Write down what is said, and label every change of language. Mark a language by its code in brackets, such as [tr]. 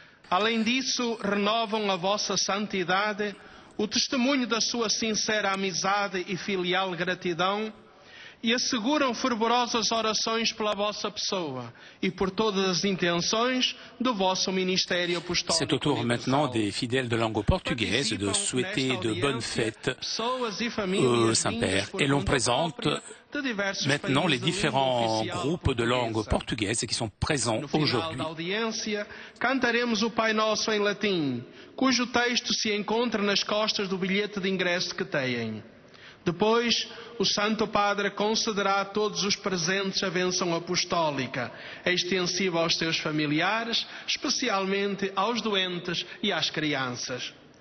[pt] Além disso, renovam a vossa santidade, o testemunho da sua sincera amizade e filial gratidão e asseguram fervorosas orações pela vossa pessoa e por todas as intenções do vosso ministério apostólico. [fr] C'est au tour maintenant des fidèles de langue portugaise de souhaiter de bonnes fêtes au Saint-Père. Et l'on présente maintenant les différents groupes de langue portugaise qui sont présents aujourd'hui. [pt] Cantaremos o Pai Nosso em latim, cujo texto se encontra nas costas do bilhete de ingresso que têm. Depois, o Santo Padre concederá a todos os presentes a bênção apostólica, extensiva aos seus familiares, especialmente aos doentes e às crianças.